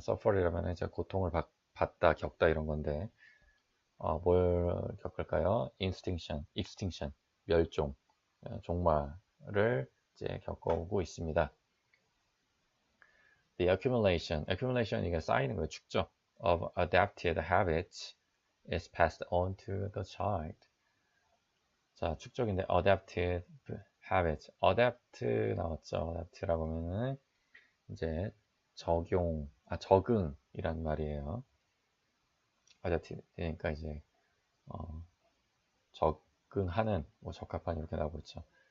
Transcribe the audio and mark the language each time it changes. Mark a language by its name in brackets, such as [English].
[Korean] suffer이라면 이제 고통을 받다, 겪다 이런 건데 뭘 겪을까요? extinction, 멸종, 종말을 이제 겪어오고 있습니다. [English] The accumulation [Korean] 이게 쌓이는 거예요. 축적 [English] of adapted habits is passed on to the child. [Korean] 자, 축적인데 [English] adapted habits, [Korean] adapt 나왔죠. adapt라고 하면은 이제 적응이란 말이에요. adapted 그러니까 이제 적응하는, 적합한 이렇게 나오고 있죠.